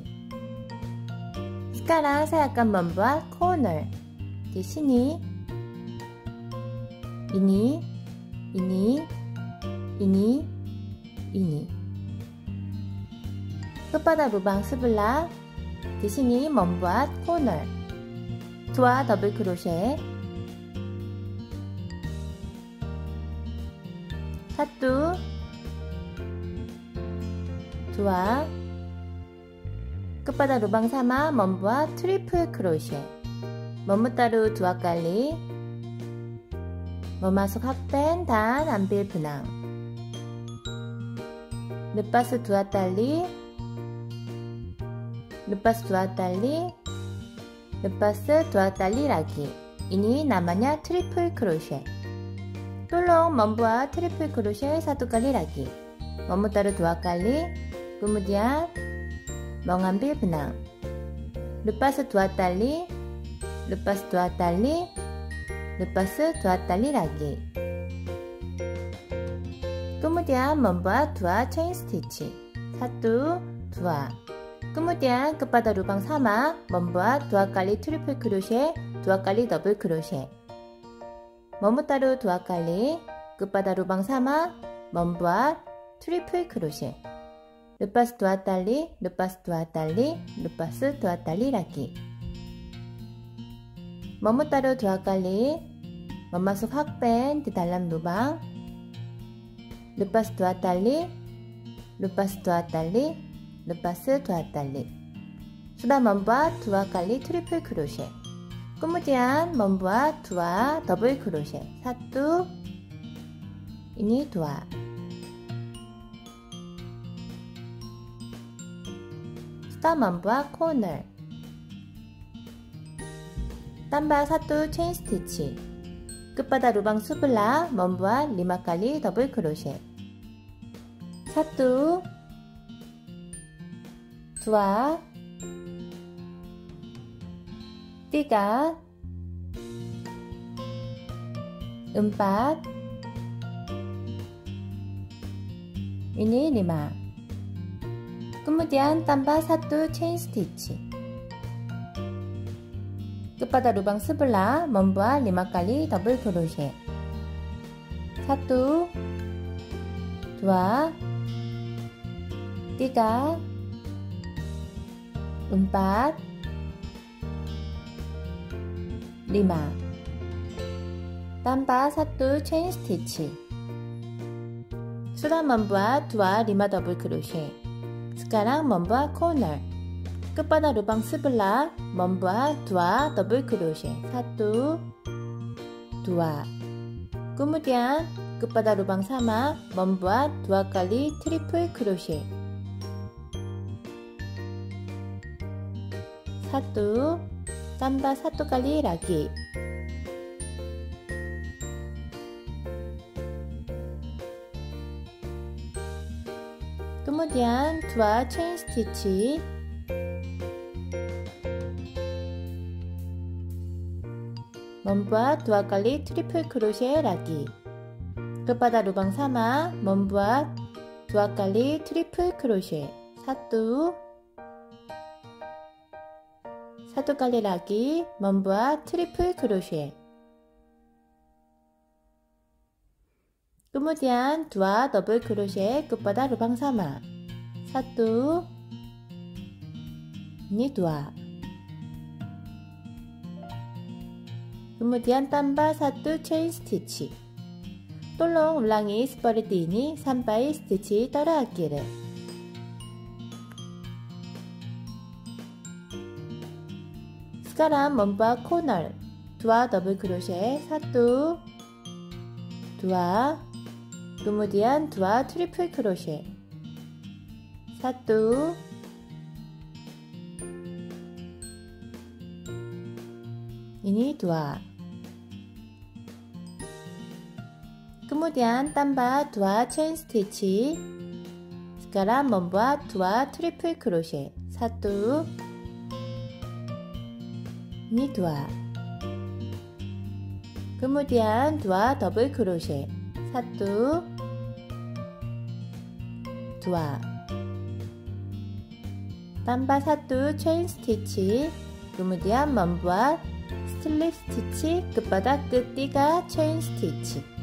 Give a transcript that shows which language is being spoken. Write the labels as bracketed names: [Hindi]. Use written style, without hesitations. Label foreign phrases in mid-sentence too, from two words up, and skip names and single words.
[Indonesian] sekarang saya akan membuat corner. Di sini ini kepada lubang sebelah di sini membuat corner. 2 [Korean] 더블 크로셰 [Indonesian] 1 2 kepada lubang sama membuat [Korean] 트리플 크로셰. [Indonesian] memutar 2 kali memasuk hakben dan ambil benang. lepas 2 tali, lepas 2 tali, lepas 2 tali lagi. ini namanya [Korean] 트리플 크로셰. [Indonesian] tolong membuat [Korean] 트리플 크로셰 [Indonesian] 1 kali lagi. memutar 2 kali, kemudian mengambil benang. lepas 2 tali, lepas 2 tali, lepas 2 tali lagi. kemudian membuat 2 [English] chain stitch. [Indonesian] 1, 2. kemudian kepada lubang sama membuat 2 kali [Korean] 트리플 크로셰, [Indonesian] 2 kali [Korean] 더블 크로셰. [Indonesian] memutar 2 kali, kepada lubang sama membuat [Korean] 트리플 크로셰. [Indonesian] lepas 2 tali, lepas 2 tali, lepas 2 tali lagi. memutar 2 kali, memasuk hakben di dalam lubang. lepas 2 tali, lepas 2 tali, lepas 2 tali. sudah membuat 2 kali [Korean] 트리플 크로셰. [Indonesian] kemudian membuat 2 [Korean] 더블 크로셰. [Indonesian] 1, ini 2. sudah membuat corner. tambah 1 [English] chain stitch. [Indonesian] kepada lubang sebelah membuat 5 kali [Korean] 더블 크로셰. [Indonesian] 1, 2, 3, 4, ini 5. kemudian tambah 1 [English] chain stitch. [Indonesian] kepada lubang sebelah membuat 5 kali [Korean] 더블 크로셰. [Indonesian] 1, 2, 3, 4, 5. tambah 1 [English] chain stitch. [Indonesian] sudah membuat 2 5 [Korean] 더블 크로셰. [Indonesian] sekarang membuat corner. kepada lubang sebelah membuat 2 [Korean] 더블 크로셰. [Indonesian] 1, 2. kemudian kepada lubang sama membuat 2 kali [Korean] 트리플 크로셰. [Indonesian] 1, tambah 1 kali lagi. kemudian 2 [English] chain stitch. [Indonesian] membuat 2 kali [Korean] 트리플 크로셰 [Indonesian] lagi. kepada lubang sama membuat 2 kali [Korean] 트리플 크로셰. [Indonesian] 1 kali lagi membuat [Korean] 트리플 크로셰. [Indonesian] kemudian 2 [Korean] 더블 크로셰 [Indonesian] kepada lubang sama. 1, ini 2. kemudian tambah 1 [English] chain stitch. [Indonesian] tolong ulangi seperti ini sampai stitch terangkir. sekarang membuat corner. [Korean] 2 더블 크로셰. 1, 2, kemudian 2 트리플 크로셰. [Indonesian] 1, ini 2. kemudian tambah 2 [English] chain stitch. [Indonesian] sekarang membuat 2 [Korean] 트리플 크로셰. [Indonesian] 1, ini 2. kemudian 2 [English] double crochet, [Indonesian] 1, 2, tambah 1 [English] chain stitch, [Indonesian] kemudian membuat [English] slip stitch [Indonesian] kepada ketiga [English] chain stitch.